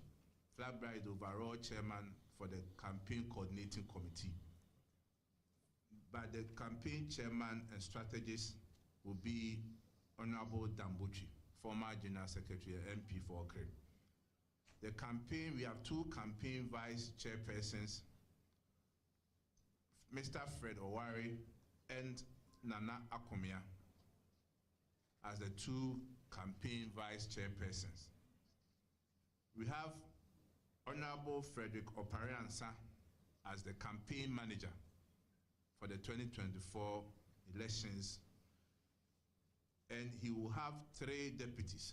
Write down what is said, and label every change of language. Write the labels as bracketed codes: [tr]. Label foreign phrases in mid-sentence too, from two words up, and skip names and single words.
[en] Flag bearer is the overall chairman for the campaign coordinating committee. But the campaign chairman and strategist will be Honorable Dambuchi, former General Secretary and MP for Okre. The campaign, we have two campaign vice chairpersons, Mr. Fred Owari and Nana Akomia, as the two campaign vice chairpersons. We have Honorable Frederick Opariansa as the campaign manager for the 2024 elections, and he will have 3 deputies.